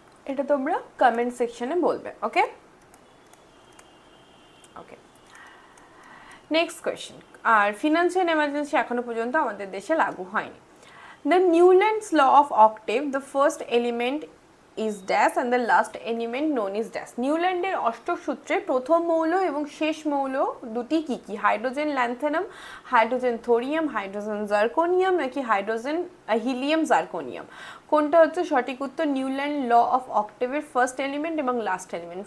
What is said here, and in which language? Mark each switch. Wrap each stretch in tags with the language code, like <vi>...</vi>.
<bn>এটা তোমরা কমেন্ট সেকশনে বলবে। ওকে ওকে, নেক্সট কোয়েশ্চেন। আর ফিনান্সিয়াল এমার্জেন্সি এখনো পর্যন্ত আমাদের দেশে লাগু হয়নি।</bn> <en>The Newlands law of octave, the first element is dash and the last element known is dash.</en> <bn>নিউল্যান্ডের অষ্টক সূত্রে প্রথম মৌল এবং শেষ মৌল দুটি কি কি? Hydrogen ল্যান্থেনাম, hydrogen thorium, hydrogen zirconium নাকি হাইড্রোজেন হিলিয়াম জার্কোনিয়াম? কোনটা হচ্ছে সঠিক উত্তর? Newland law of অক্টেভের first element এবং লাস্ট এলিমেন্ট।</bn>